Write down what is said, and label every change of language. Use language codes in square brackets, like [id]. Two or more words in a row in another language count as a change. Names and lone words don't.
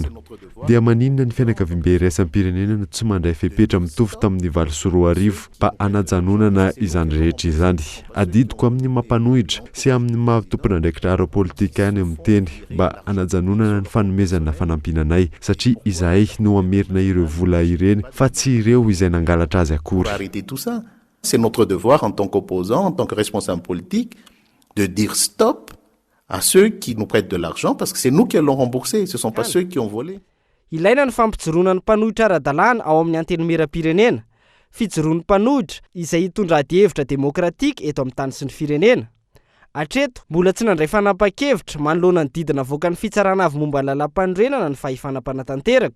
[mg] Dia maninona ny fianakaviam-be iraisam-pirenena no tsy mandray fepetra mitovy tamin'ny 2024 mba hanajanonana izany rehetra izany. Adidiko amin'ny mampanohitra sy amin'ny mahatompon'andraikitra ara-politika any amin'ny teny mba hanajanonana ny fanomezana fanampinanay satria izahay no amerina ireo vola ireny fa tsy ireo izay nangalatra azy akory. [fr] C'est notre devoir en tant qu'opposant, en tant que responsable politique, de dire stop à ceux qui nous prêtent de l'argent parce que c'est nous qui allons rembourser, ce ne sont pas ceux qui ont volé. [mg] Ilaina ny fampijoroana ny mpanohitra ara-dalàna ao amin'ny antenimieram-pirenena. Fijoroan'ny mpanohitra izay hitondra adi-hevitra demokratika eto amin'ny tany sy ny firenena. Hatreto, mbola tsy nandray fanapa-kevitra manoloana ny didina avoaka ny fitsarana avy momba ny lalam-panorenana ny fahefana mpanatanteraka.